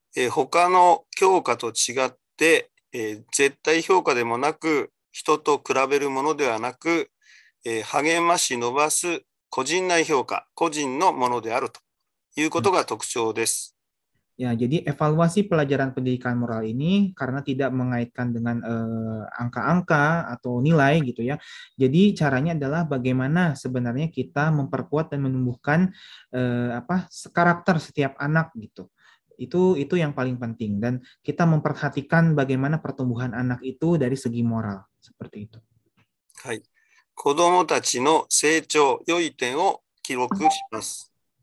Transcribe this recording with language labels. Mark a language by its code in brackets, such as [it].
[ja] 他の教科と違って、絶対評価でもなく、人と比べるものではなく、励まし伸ばす個人内評価、個人のものであるということが特徴です。 [id] Ya, jadi evaluasi pelajaran pendidikan moral ini karena tidak mengaitkan dengan angka-angka atau nilai gitu ya. Jadi caranya adalah bagaimana sebenarnya kita memperkuat dan menumbuhkan karakter setiap anak gitu. Itu yang paling penting dan kita memperhatikan bagaimana pertumbuhan anak itu dari segi moral seperti itu. [ja] はい。子どもたちの成長、良い点を記録します。